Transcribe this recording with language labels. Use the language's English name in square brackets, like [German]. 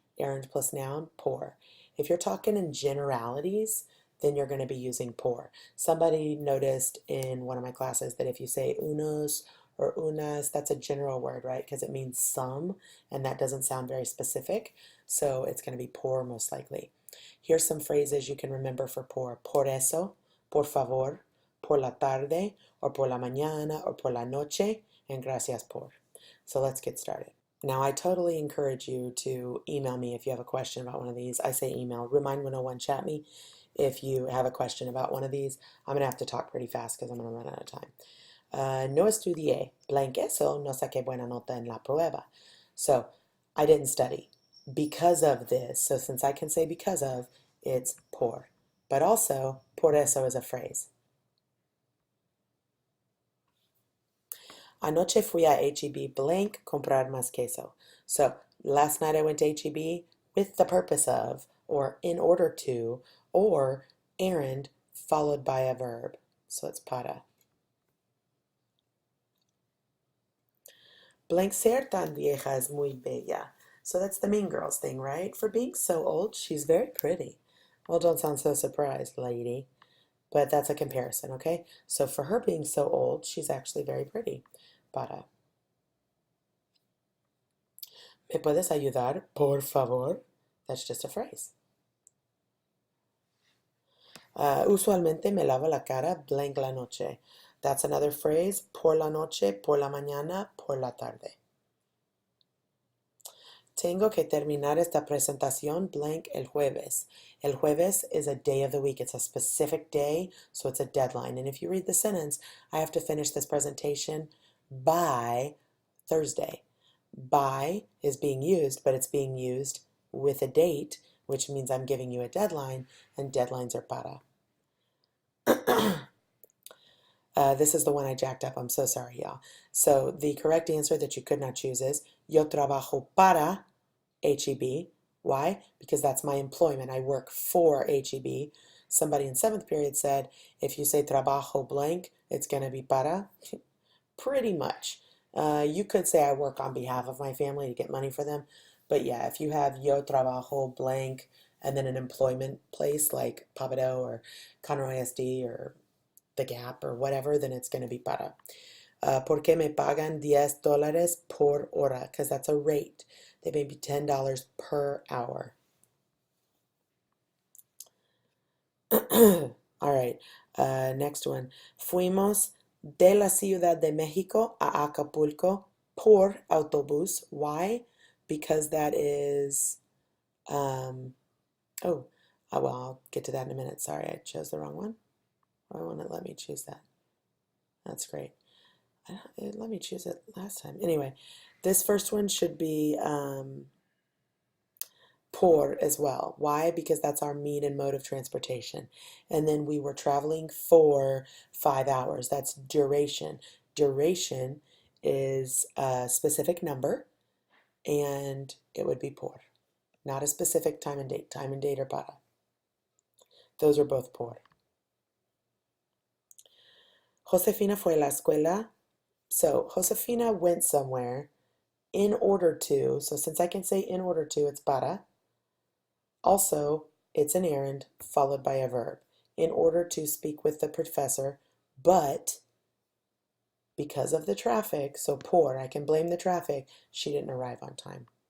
[English] Errand plus noun, por. If you're talking in generalities, then you're going to be using por. Somebody noticed in one of my classes that if you say unos or unas, that's a general word, right? Because it means some, and that doesn't sound very specific, so it's going to be por most likely. Here's some phrases you can remember for por. [Spanish] Por eso, por favor, por la tarde, or por la mañana, or por la noche, and gracias por. [English] So let's get started. Now, I totally encourage you to email me if you have a question about one of these. I say email, Remind101 chat me if you have a question about one of these. I'm going to have to talk pretty fast because I'm going to run out of time. [Spanish] No estudié, [English] blank [Spanish] eso, no saqué buena nota en la prueba. [English] So, I didn't study because of this. So since I can say because of, it's por. But also, por eso is a phrase. [Spanish] Anoche fui a H-E-B [English] blank [Spanish] comprar más queso. [English] So last night I went to H-E-B with the purpose of, or in order to, or errand followed by a verb. So it's para. Blank [Spanish] ser tan vieja es muy bella. [English] So that's the Mean Girls thing, right? For being so old, she's very pretty. Well, don't sound so surprised, lady. But that's a comparison, okay? So for her being so old, she's actually very pretty. [Spanish] Para. ¿Me puedes ayudar, por favor? [English] That's just a phrase. [Spanish] Usualmente me lavo la cara blank la noche. [English] That's another phrase. [Spanish] Por la noche, por la mañana, por la tarde. Tengo que terminar esta presentación blank el jueves. [English] El jueves is a day of the week. It's a specific day, so it's a deadline. And if you read the sentence, I have to finish this presentation by Thursday. By is being used, but it's being used with a date, which means I'm giving you a deadline, and deadlines are para. This is the one I jacked up. I'm so sorry, y'all. So the correct answer that you could not choose is [Spanish] Yo trabajo para HEB. [English] Why? Because that's my employment. I work for HEB. Somebody in 7th period said, if you say [Spanish] trabajo blank, [English] it's going to be para. Pretty much. You could say I work on behalf of my family to get money for them. But yeah, if you have [Spanish] yo trabajo blank [English] and then an employment place like Pabado or Conroe ISD or The Gap or whatever, then it's going to be para. [Spanish] ¿Por qué me pagan $10 por hora? [English] Because that's a rate. They may be $10 per hour. All right, next one. [Spanish] Fuimos de la Ciudad de México a Acapulco por autobús. [English] Why? Because that is, well, I'll get to that in a minute. Sorry, I chose the wrong one. Why won't it let me choose that? That's great. It let me choose it last time. Anyway, this first one should be por as well. Why? Because that's our mean and mode of transportation. And then we were traveling for 5 hours. That's duration. Duration is a specific number, and it would be por. Not a specific time and date. Time and date are para. Those are both por. [Spanish] Josefina fue a la escuela. [English] So Josefina went somewhere in order to. So since I can say in order to, it's para. Also, it's an errand followed by a verb. In order to speak with the professor, but because of the traffic, so por, I can blame the traffic, she didn't arrive on time.